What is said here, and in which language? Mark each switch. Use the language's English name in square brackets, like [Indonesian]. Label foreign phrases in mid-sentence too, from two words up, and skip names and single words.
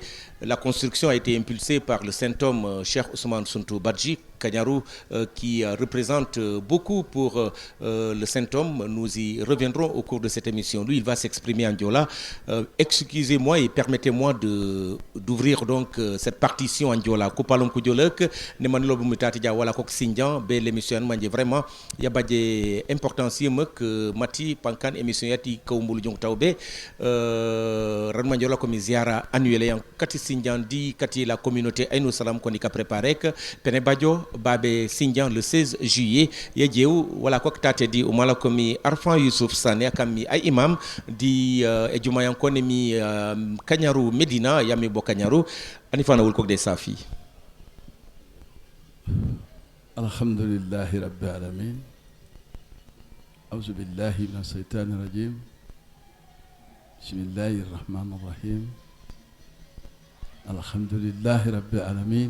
[French] La construction a été impulsée par le saint-homme Cheikh Ousmane Suntou Badji. Kanyarou qui représente beaucoup pour le saint-homme. Nous y reviendrons au cours de cette émission. Lui, il va s'exprimer en diola. Excusez-moi et permettez-moi d'ouvrir donc cette partition en diola. [Jola-Fonyi] Kupalom kudjolek, ne man lobu mutati dia wala kok Sindian, be l'émission manje vraiment ya badje importance yemek mati pankan émission yati kawmbulu jong tawbe ran manjola komi ziara annuelle yang kati Sindian di kati [French] la communauté [Jola-Fonyi] Aynou Salam koni ka préparé que pene badjo babe Sindian [French] le 16 juillet [Jola-Fonyi] yejew wala kok tate di umala komi Arfan Youssouf Sané akami ay imam di ejuma yang koni mi Kanyarou Médina yami bo Kanyarou anifana wul kok de safi. [Arabic] الحمد لله رب العالمين. أعوذ بالله من الشيطان الرجيم. بسم الله الرحمن الرحيم. الحمد لله رب العالمين.